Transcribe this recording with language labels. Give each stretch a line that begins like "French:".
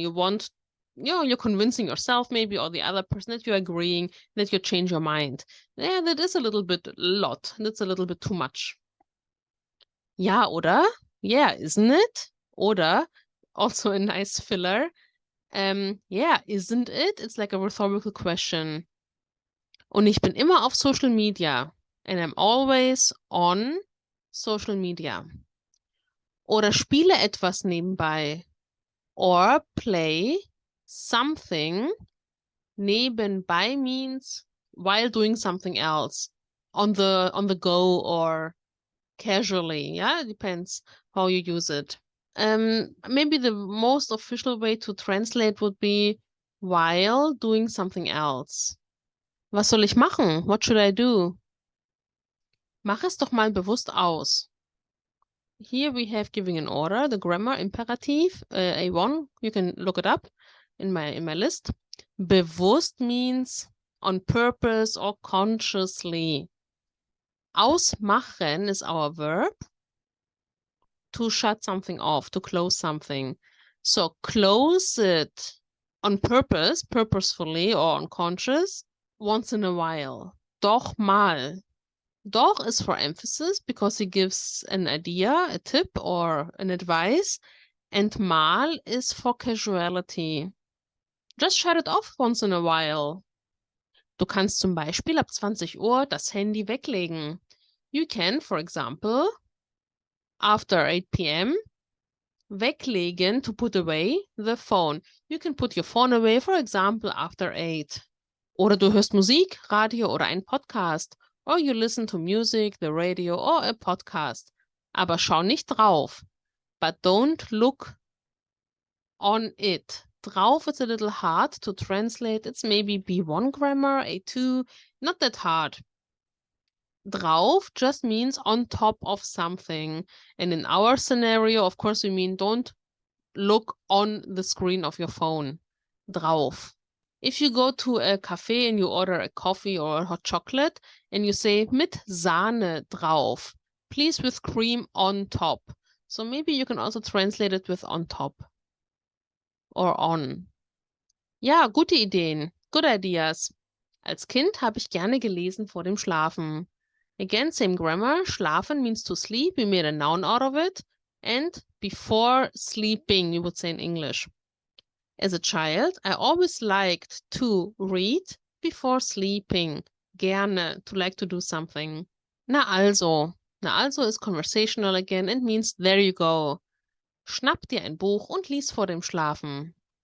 English: You want, you're convincing yourself maybe, or the other person that you're agreeing, that you change your mind. Yeah, that is a little bit lot. That's a little bit too much.
German: Ja, oder?
English: Yeah, isn't it? Oder, also a nice filler. Yeah, isn't it? It's like a rhetorical question.
German: Und ich bin immer auf Social Media.
English: And I'm always on social media.
German: Oder spiele etwas nebenbei.
English: Or play something. Nebenbei means while doing something else. On the go or casually. Yeah, it depends how you use it. Maybe the most official way to translate would be while doing something else.
German: Was soll ich machen?
English: What should I do?
German: Mach es doch mal bewusst aus.
English: Here we have giving an order, the grammar imperative, A1. You can look it up in my list. Bewusst means on purpose or consciously. Ausmachen is our verb. To shut something off, to close something. So close it on purpose, purposefully or unconscious, once in a while. Doch mal. Doch is for emphasis because he gives an idea, a tip or an advice. And mal is for casuality. Just shut it off once in a while.
German: Du kannst zum Beispiel ab 20 Uhr das Handy weglegen.
English: You can, for example, after 8 p.m., weglegen, to put away the phone. You can put your phone away, for example, after 8.
German: Oder du hörst Musik, Radio oder ein Podcast.
English: Or you listen to music, the radio or a podcast.
German: Aber schau nicht drauf.
English: But don't look on it. Drauf is a little hard to translate. It's maybe B1 grammar, A2, not that hard. Drauf just means on top of something. And in our scenario, of course, we mean don't look on the screen of your phone. Drauf. If you go to a cafe and you order a coffee or a hot chocolate and you say
German: mit Sahne drauf,
English: please with cream on top. So maybe you can also translate it with on top or on.
German: Ja, gute Ideen.
English: Good ideas.
German: Als Kind habe ich gerne gelesen vor dem Schlafen.
English: Again, same grammar. Schlafen means to sleep. We made a noun out of it. And before sleeping, we would say in English. As a child, I always liked to read before sleeping. Gerne, to like to do something. Na also. Na also is conversational again and means there you go.
German: Schnapp dir ein Buch und lies vor dem Schlafen.